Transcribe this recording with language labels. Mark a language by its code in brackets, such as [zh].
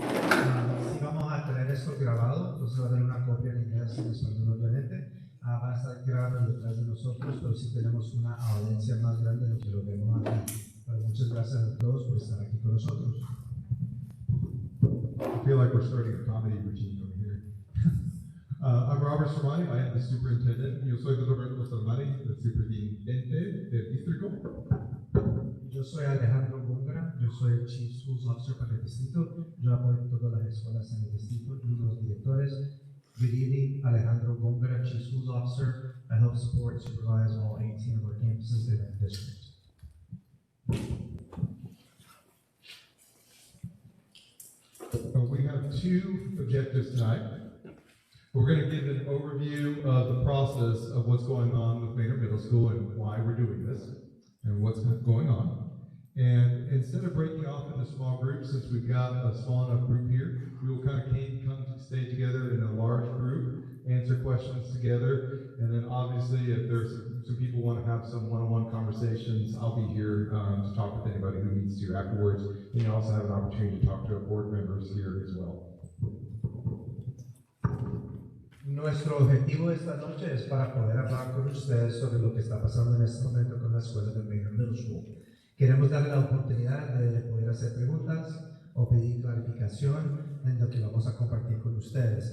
[es] Sí vamos a tener esto grabado, entonces va a tener una copia en inglés y en español obviamente. Va a estar grabado detrás de nosotros, pero sí tenemos una audiencia más grande de lo que lo vemos aquí. Pero muchas gracias a todos por estar aquí con nosotros. [en] I feel like we're starting a comedy routine over here. I'm Robert Sermani. I am the superintendent. [es] Yo soy Roberto Sermani, el superintendente del distrito. Yo soy Alejandro Góngora, yo soy el Chief Schools Officer para el distrito. Yo apoyo todas las escuelas en el distrito y los directores. [en] Good evening, Alejandro Góngora, Chief Schools Officer. I help support and supervise all 18 of our campuses in our district. We have two objectives tonight. We're going to give an overview of the process of what's going on with Manor Middle School and why we're doing this and what's going on. And instead of breaking off into small groups, since we've got a small enough group here, we will kind of come to stay together in a large group, answer questions together, and then obviously if there's some people want to have some one-on-one conversations, I'll be here to talk with anybody who needs to afterwards. And you also have an opportunity to talk to our board members here as well. [es] Nuestro objetivo esta noche es para poder hablar con ustedes sobre lo que está pasando en este momento con la escuela de Manor Middle School. Queremos darle la oportunidad de poder hacer preguntas o pedir clarificación en lo que vamos a compartir con ustedes.